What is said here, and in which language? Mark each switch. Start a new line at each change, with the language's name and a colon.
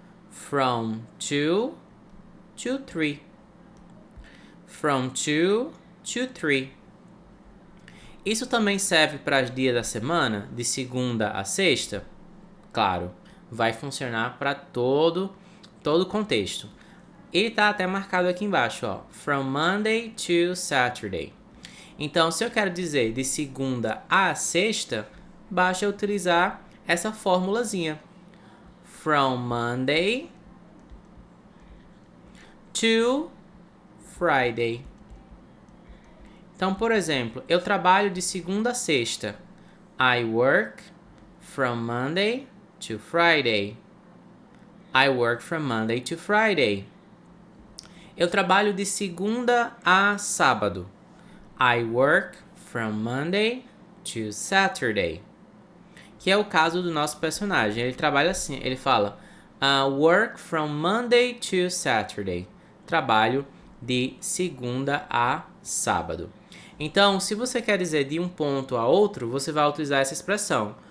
English: From 2 to 3. From 2 to 3.
Portuguese: Isso também serve para os dias da semana, de segunda a sexta? Claro, vai funcionar para todo o contexto. Ele está até marcado aqui embaixo, ó.
English: From Monday to Saturday.
Portuguese: Então, se eu quero dizer de segunda a sexta, basta utilizar essa formulazinha.
English: From Monday to Friday.
Portuguese: Então, por exemplo, eu trabalho de segunda a sexta.
English: I work from Monday to Friday. I work from Monday to Friday.
Portuguese: Eu trabalho de segunda a sábado.
English: I work from Monday to Saturday.
Portuguese: Que é o caso do nosso personagem. Ele trabalha assim, ele fala
English: work from Monday to Saturday.
Portuguese: Trabalho de segunda a sábado. Então, se você quer dizer de um ponto a outro, você vai utilizar essa expressão.